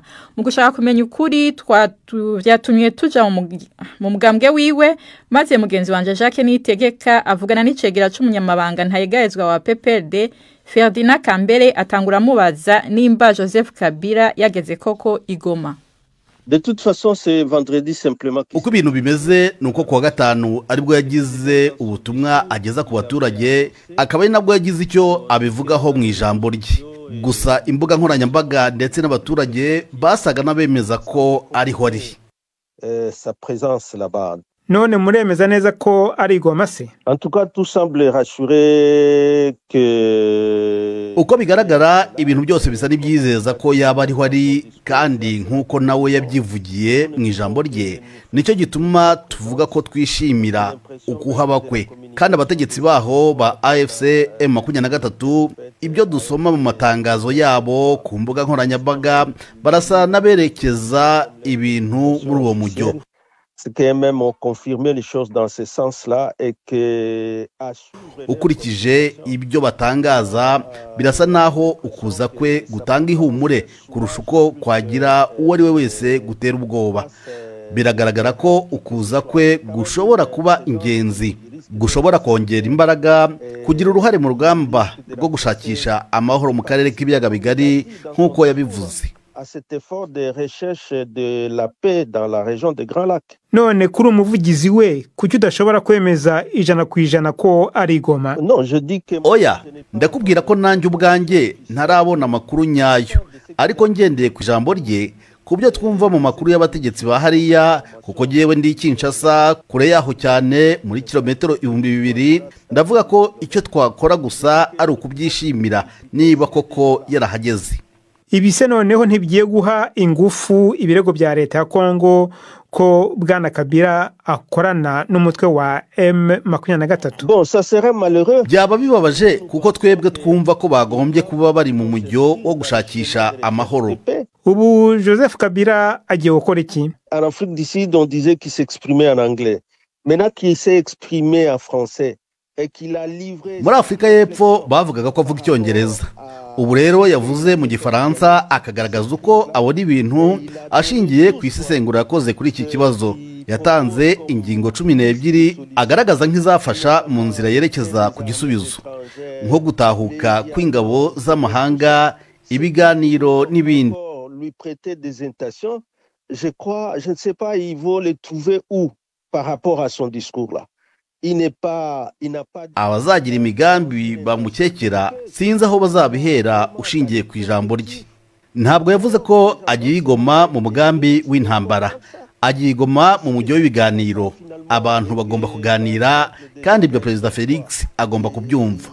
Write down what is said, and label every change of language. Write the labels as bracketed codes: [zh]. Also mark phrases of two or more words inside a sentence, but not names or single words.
[rn] Mu gushaka kumenya ukuri byatumye tuja mu mugambwe wiwe, maze mugenzi wanje Jacques Niyitegeka avugana n'icegera c'umunyamabanga ntayegayezwa wa PPRD Ferdinand Kambere atangura mubaza nimba Joseph Kabila yageze koko igoma. [fr] De toute façon, c'est vendredi simplement. [rw] Uko ibintu bimeze nuko kuwa gatanu aribwo yagize ubutumwa ageza ku baturage, akaba ari nabwo yagize icyo abivugaho mu ijambo rye. Gusa imbuga nkoranyambaga ndetse n'abaturage basaga n'abemeza ko ariho ari. [fr] Sa présence là-bas. [rw] None muremeza neza ko ari Goma se? [fr] En tout cas, tout semble rassurer que [rw] uko bigaragara ibintu byose bisa n'ibyizeza ko yaba ariho ari, kandi nkuko nawe yabyivugiye mu ijambo rye, nicyo gituma tuvuga ko twishimira ukuhaba kwe. Kandi abategetsi baho ba AFC M23 ibyo dusoma mu matangazo yabo ku mbuga nkoranyambaga barasa n'aberekeza ibintu muri uwo mujyo. [fr] C'est quand même confirmer les choses dans ce sens-là et que [rw] ukurikije ibyo batangaza birasa naho ukuza kwe gutanga ihumure kurusha uko kwagira uwo ari we wese gutera ubwoba. Biragaragara ko ukuza kwe gushobora kuba ingenzi, gushobora kongera imbaraga, kugira uruhare mu rugamba rwo gushakisha amahoro mu karere k'ibiyaga bigari nk'uko yabivuze. [fr] à cet effort de recherche de la paix dans la région des Grands Lacs. [rw] None kuri umuvugizi we kuki udashobora kwemeza 100% ko ari Goma? [fr] Non, je dis que [rw] oya, ndakubwira ko nanjye ubwanjye ntarabona amakuru nyayo, ariko ngendeye ku ijambo rye kubyo twumva mu makuru y'abategetsi ba hariya, kuko jewe ndi Kinshasa kure yaho cyane muri kilometero 2000, ndavuga ko icyo twakora gusa ari ukubyishimira niba koko yarahageze. Ibise noneho ntibigiye guha ingufu ibirego bya leta ya Kongo ko bwana Kabila akorana n'umutwe wa M23. [fr] Bon, ça serait malheureux. [rw] Byaba bibabaje kuko twebwe twumva ko bagombye kuba bari mu mujyo wo gushakisha amahoro. Ubu Joseph Kabila agiye gukora iki? [fr] En Afrique du Sud, on disait qu'il s'exprimait en anglais. Maintenant qu'il s'est exprimé en français et qu'il a livré... [rw] Muri Afrika y'Epfo bavugaga ko avuga icyongereza. Ubu rero yavuze mu gifaransa akagaragaza uko abona ibintu ashingiye ku isesengura yakoze kuri iki kibazo. yatanze ingingo 12 agaragaza nk'izafasha mu nzira yerekeza ku gisubizo nko gutahuka kw'ingabo z'amahanga ibiganiro n'ibindi. [fr] Je ne sais pas, ils vont les trouver où par rapport à son discours là. [rw] Abazagira imigambi bamukekera sinzi aho bazabihera ushingiye ku ijambo rye. Ntabwo yavuze ko agiye igoma mu mugambi w'intambara, agiye igoma mu mujyi w'ibiganiro. Abantu bagomba kuganira kandi ibyo Perezida Felix agomba kubyumva.